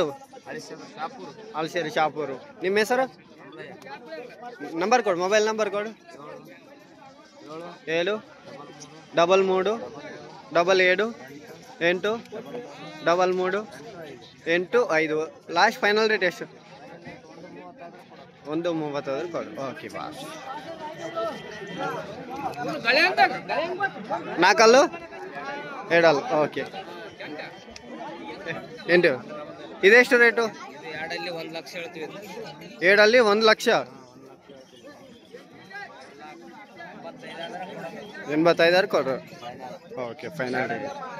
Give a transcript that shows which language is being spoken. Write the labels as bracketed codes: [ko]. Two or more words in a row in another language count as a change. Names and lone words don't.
[te] అలసేరు, షాపూరు. [kn] ನಿಮ್ಮ ಹೆಸರು? ನಂಬರ್ ಕೊಡು, ಮೊಬೈಲ್ ನಂಬರ್ ಕೊಡು. 7 33 77 8 33 85. [en] last final rate ಎಷ್ಟು? 130 ಕೊಡು. okay boss. [kn] ನಾಲ್ಕಲ್ಲು 7 ಓಕೆ. ಎಂಟು. ಇದೆಷ್ಟು ರೇಟು? ಎರಡಲ್ಲಿ 1 ಲಕ್ಷ ಹೇಳ್ತೀವಿ. ಏಡಲ್ಲಿ 1 ಲಕ್ಷ 85 ಕೊಡ್ರಿ. [en] okay, final rate.